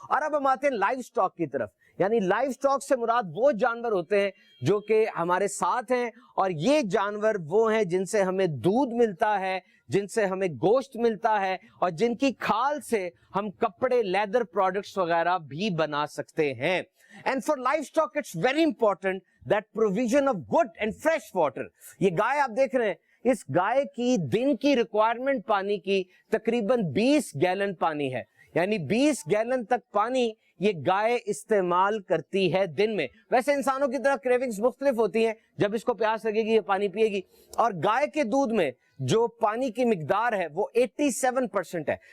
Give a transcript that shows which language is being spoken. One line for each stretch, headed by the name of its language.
Hindi: और अब हम आते हैं लाइव स्टॉक की तरफ। यानी लाइव स्टॉक से मुराद वो जानवर होते हैं जो कि हमारे साथ हैं, और ये जानवर वो हैं जिनसे हमें दूध मिलता है, जिनसे हमें गोश्त मिलता है, और जिनकी खाल से हम कपड़े, लेदर प्रोडक्ट्स वगैरह भी बना सकते हैं।
English: And for livestock, it's very important that provision of good and fresh water.
Hindi: ये गाय आप देख रहे हैं, इस गाय की दिन की रिक्वायरमेंट पानी की तकरीबन 20 गैलन पानी है। यानी 20 गैलन तक पानी ये गाय इस्तेमाल करती है दिन में। वैसे इंसानों की तरह क्रेविंग्स मुख्तलिफ होती हैं, जब इसको प्यास लगेगी ये पानी पिएगी, और गाय के दूध में जो पानी की मिकदार है वो 87% है।